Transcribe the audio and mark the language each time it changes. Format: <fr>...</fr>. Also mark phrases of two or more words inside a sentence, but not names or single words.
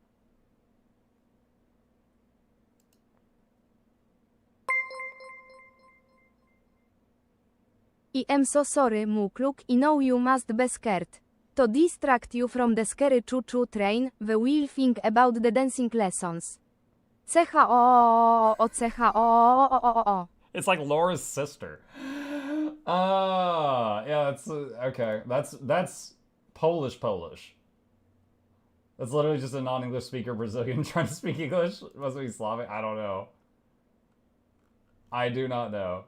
<en>I am so sorry Mukluk I know you must be scared. To distract you from the scary choo-choo train, we will think about the dancing lessons. C-H-O-O-O-O-C-H-O-O-O-O-O. It's like Laura's sister. Yeah, that's okay. That's Polish. That's literally just a non-English speaker Brazilian trying to speak English. Must be Slavic. I don't know. I do not know.</en>